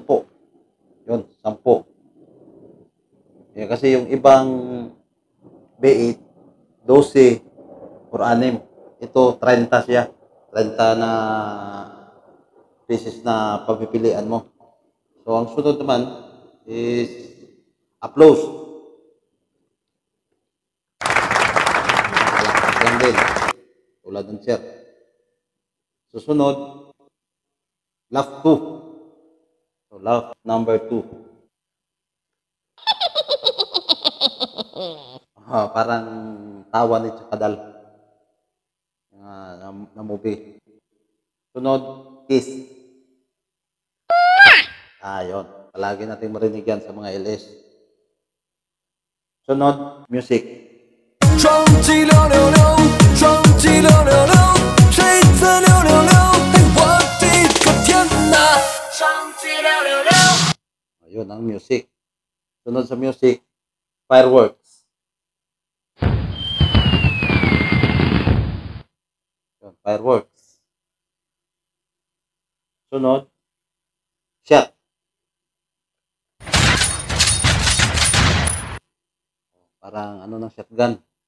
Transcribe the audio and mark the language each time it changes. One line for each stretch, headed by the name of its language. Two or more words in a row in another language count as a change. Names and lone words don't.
Filipino: Yun, 10. Kasi yung ibang B8, 12 or 6. Ito, 30 siya. 30 na pieces na pagpipilian mo. So, ang sunod naman is applause. Palakpak lang din. Tulad ng chair. Susunod, laugh 2.
English: So, laugh number 2.
Filipino: Parang tawa ni Chakadal na movie. Sunod, kiss. Yun. Palagi natin marinig yan sa mga LS. Sunod, music.
Chinese: 双击666，双击666，谁在666？嘿，我的个天哪！双击666。
Filipino: Ayun ang music. Sunod sa music, fireworks. Yun, fireworks. Sunod, shot. Parang ano ng shotgun.